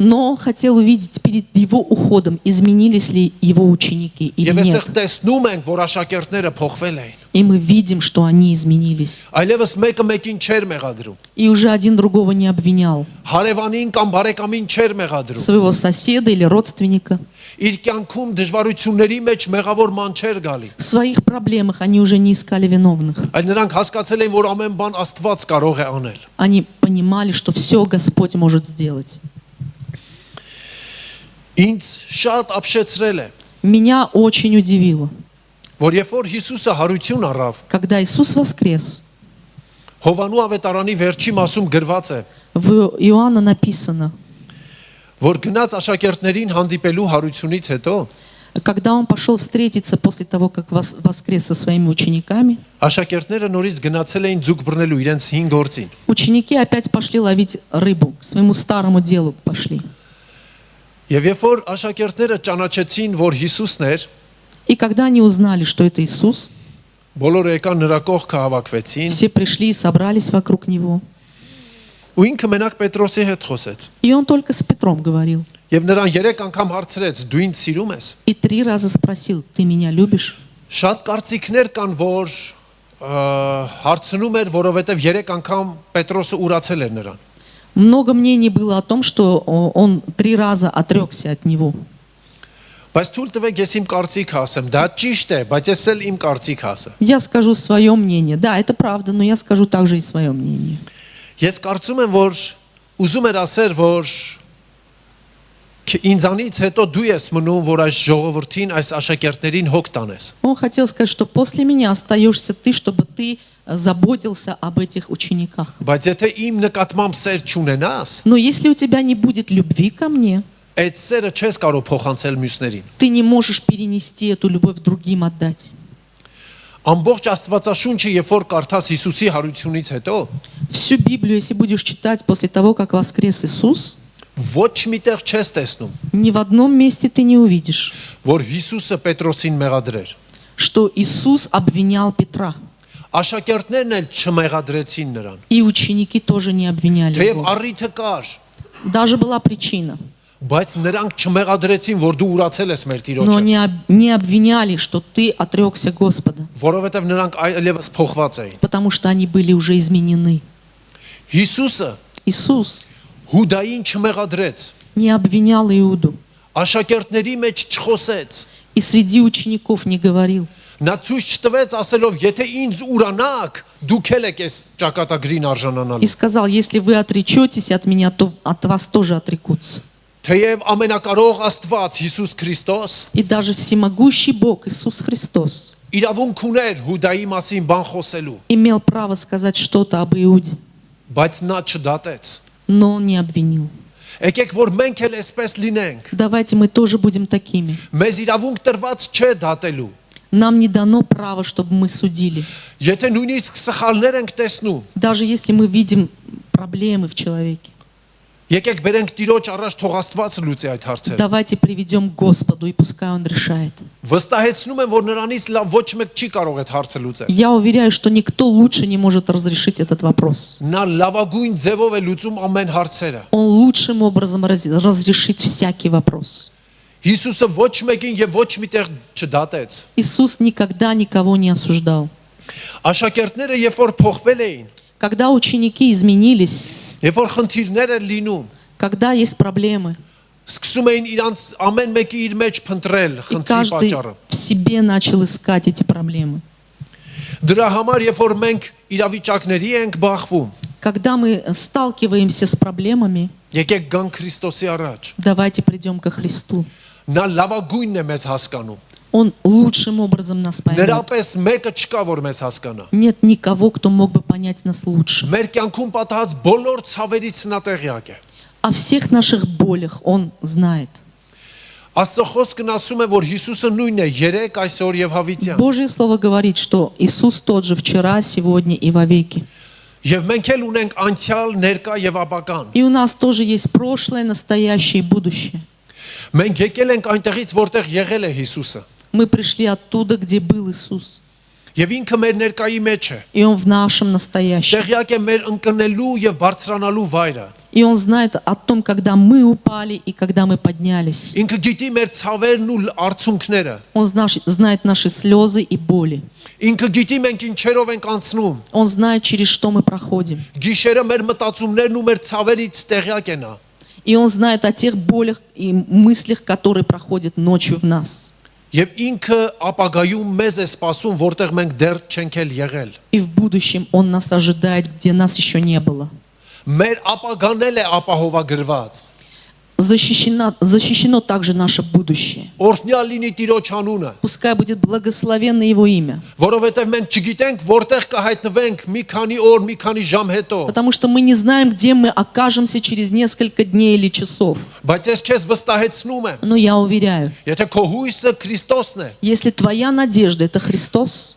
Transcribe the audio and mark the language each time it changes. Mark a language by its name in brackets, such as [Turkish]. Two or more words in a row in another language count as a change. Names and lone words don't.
[Russian] Но он хотел увидеть перед его уходом, изменились ли его ученики или [Armenian] Եվ [Russian] нет. [Armenian] այստեղ տեսնում ենք, որ աշակերտները փոխվել էին։ [Russian] И мы видим, что они изменились. [Armenian] Այլևս մեկը մեկին չէր մեղադրում։ [Russian] И уже один другого не обвинял. [Armenian] Հարևանին կամ բարեկամին չէր մեղադրում։ [Russian] Своего соседа или родственника. [Armenian] Իր կյանքում դժվարությունների մեջ մեղավոր ման չէր գալի։ [Russian] В своих проблемах они уже не искали виновных. [Armenian] Այլ նրանք հասկացել էին, որ ամեն բան Աստված կարող է անել։ [Russian] Они понимали, что все Господь может сделать. [Armenian] Ինձ շատ ապշեցրել է, [Russian] Меня очень удивило, [Armenian] որ երբ որ Հիսուսը հարություն առավ, [Russian] когда Иисус воскрес. [Armenian] Հովանու ավետարանի վերջի մասում գրված է, [Russian] В Иоанна написано, [Armenian] որ գնաց աշակերտներին հանդիպելու հարությունից հետո, [Russian] когда он пошел встретиться после того, как воскрес со своими учениками, [Armenian] աշակերտները նորից գնացել էին ձուկ բռնելու իրենց հին գործին։ [Russian] ученики опять пошли ловить рыбу, к своему старому делу пошли. [Armenian] Եվ երբ որ աշակերտները ճանաչեցին, որ Հիսուսն էր, [Russian] И когда они узнали, что это Иисус, [Armenian] բոլորը եկան նրա կողքը հավաքվեցին, [Russian] все пришли и собрались вокруг Него. [Armenian] ու ինքը մենակ Պետրոսի հետ խոսեց։ [Russian] И он только с Петром говорил. [Armenian] Եվ նրան 3 անգամ հարցրեց. Դու ինձ սիրում ես։ [Russian] И 3 раза спросил, ты меня любишь? [Armenian] Շատ կարծիքներ կան, որ հարցնում էր, որովհետև 3 անգամ Պետրոսը ուրացել էր նրան։ [Russian] Много мнений было о том, что он 3 раза отрекся от него. [Armenian] Բայց թույլ տվեք ես իմ կարծիքը ասեմ, դա ճիշտ է, բայց ես էլ իմ կարծիքը ասեմ։ [Russian] Я скажу свое мнение. Да, это правда, но я скажу также и свое мнение. [Armenian] Ես կարծում եմ, որ ուզում էր ասել, որ ինձանից հետո դու ես մնում, որ այս ժողովրդին, այս աշակերտներին հոգ տանես։ [Russian] Он хотел сказать, что после меня остаешься ты, чтобы ты заботился об этих учениках. [Armenian] Բայց եթե իմ նկատմամբ սեր չունենաս, [Russian] Но если у тебя не будет любви ко мне, [Armenian] այդ սերը չես կարող փոխանցել մյուսներին։ [Russian] ты не можешь перенести эту любовь другим отдать. [Armenian] Ամբողջ Աստվածաշունչը, երբ որ կարդաս Հիսուսի հարությունից հետո, [Russian] Всю Библию, если будешь читать после того, как воскрес Иисус, [Armenian] ոչ միտեղ չես տեսնում, [Russian] ни в одном месте ты не увидишь, [Armenian] որ Հիսուսը Պետրոսին մեղադրեր։ [Russian] что Иисус обвинял Петра. [Armenian] Աշակերտներն էլ չմեղադրեցին նրան։ [Russian] И ученики тоже не обвиняли [Armenian] Թեև [Russian] его. [Armenian] առիթը կար, [Russian] Даже была причина. [Armenian] բայց նրանք չմեղադրեցին, որ դու ուրացել ես մեր [Russian] Но [Armenian] Տիրոջը, [Russian] не обвиняли, что ты отрекся Господа, [Armenian] որովհետև նրանք այլևս փոխված էին։ [Russian] потому что они были уже изменены. [Armenian] Հիսուսը [Russian] Иисус [Armenian] Հուդային չմեղադրեց, [Russian] не обвинял Иуду [Armenian] աշակերտների մեջ չխոսեց։ [Russian] и среди учеников не говорил. [Armenian] Նա ցույց չտվեց ասելով, եթե ինձ ուրանաք, դուք էլ եք այս ճակատագրին [Russian] И [Armenian] արժանանալու։ [Russian] сказал, если вы отречетесь от меня, то от вас тоже отрекутся. [Armenian] Թեև ամենակարող Աստված Հիսուս Քրիստոս [Russian] И даже всемогущий Бог Иисус Христос [Armenian] իրավունք ուներ Հուդայի մասին բան խոսելու, [Russian] имел право сказать что-то об Иуде, [Armenian] բայց նա չդատեց։ [Russian] но он не обвинил. [Armenian] Եկեք որ մենք էլ այսպես լինենք։ [Russian] Давайте мы тоже будем такими. [Armenian] Մեզ իրավունք տրված չէ դատելու։ [Russian] Нам не дано право, чтобы мы судили. [Armenian] Եթե նույնիսկ սխալներ ենք տեսնում, [Russian] Даже если мы видим проблемы в человеке. [Armenian] եկեք բերենք Տիրոջ առաջ թող Աստված լուծի այդ հարցերը։ [Russian] Давайте приведем к Господу, и пускай Он решает. [Armenian] Վստահեցնում եմ, որ նրանից լավ ոչ մեկ չի կարող այդ հարցը լուծել։ [Russian] Я уверяю, что никто лучше не может разрешить этот вопрос. [Armenian] Նա լավագույն ձևով է лուծում ամեն հարցերը։ [Russian] Он лучшим образом разрешит всякий вопрос. [Armenian] Հիսուսը ոչ մեկին եւ ոչ միտեղ չդատեց։ [Russian] Иисус никогда никого не осуждал. [Armenian] Աշակերտները երբ որ փոխվել էին, [Russian] Когда ученики изменились, [Armenian] երբ որ խնդիրներ են լինում, [Russian] когда есть проблемы, [Armenian] սկսում էին իրանց ամեն մեկը իր մեջ փնտրել [Russian] и [Armenian] խնդրի [Russian] каждый [Armenian] պատճառը։ [Russian] в себе начал искать эти проблемы. [Armenian] Դրա համար երբ որ մենք իրավիճակների ենք բախվում, [Russian] Когда мы сталкиваемся с проблемами, [Armenian] եկեք գան Քրիստոսի առաջ։ [Russian] давайте придем ко Христу. [Armenian] Նա լավագույնն է մեզ հասկանում։ [Russian] Он лучшим образом нас поймет. [Armenian] Նրանպես մեկը չկա, որ մեզ հասկանա։ [Russian] Нет никого, кто мог бы понять нас лучше. [Armenian] Մեր կյանքում պատահած բոլոր ցավերից նա տեղյակ է։ [Russian] О всех наших болях Он знает. [Armenian] Աստծո խոսքն ասում է, որ Հիսուսը նույնն է երեք, այսօր եւ հավիտյան։ [Russian] Божье Слово говорит, что Иисус тот же вчера, сегодня и вовеки. [Armenian] Եվ մենք էլ ունենք անցյալ, ներկա եւ ապագան։ [Russian] И у нас тоже есть прошлое, настоящее и будущее. [Armenian] Մենք եկել ենք այնտեղից, որտեղ եղել է Հիսուսը։ [Russian] Мы пришли оттуда, где был Иисус. [Armenian] Եվ ինքը մեր ներկայի մեջ է։ [Russian] И Он в нашем настоящем. [Armenian] Տեղյակ է մեր ընկնելու եւ բարձրանալու վայրը։ [Russian] И Он знает о том, когда мы упали и когда мы поднялись. [Armenian] Ինքը գիտի մեր ցավերն ու արցունքները։ [Russian] Он знает наши слезы и боли. [Armenian] Ինքը գիտի մենք ինչերով ենք անցնում։ [Russian] Он знает, через что мы проходим. [Armenian] Գիշերը մեր մտածումներն ու մեր ցավերից տեղյակ են։ [Russian] И Он знает о тех болях и мыслях, которые проходят ночью в нас. [Armenian] Եվ ինքը ապագայում մեզ է սպասում, որտեղ մենք դեռ չենք էլ եղել։ [Russian] И в будущем Он нас ожидает, где нас еще не было. [Armenian] Մեր ապագան էլ է ապահովագրված։ [Russian] Защищено также наше будущее. [Armenian] Օրհնյալ լինի Տիրոջ անունը, [Russian] Пускай будет благословенно Его имя. [Armenian] որովհետև մենք չգիտենք որտեղ կհայտնվենք մի քանի օր, մի քանի ժամ հետո։ [Russian] Потому что мы не знаем, где мы окажемся через несколько дней или часов. [Armenian] Բայց ես քեզ վստահեցնում եմ, [Russian] Но я уверяю, [Armenian] եթե քո հույսը Քրիստոսն է, [Russian] если твоя надежда — это Христос,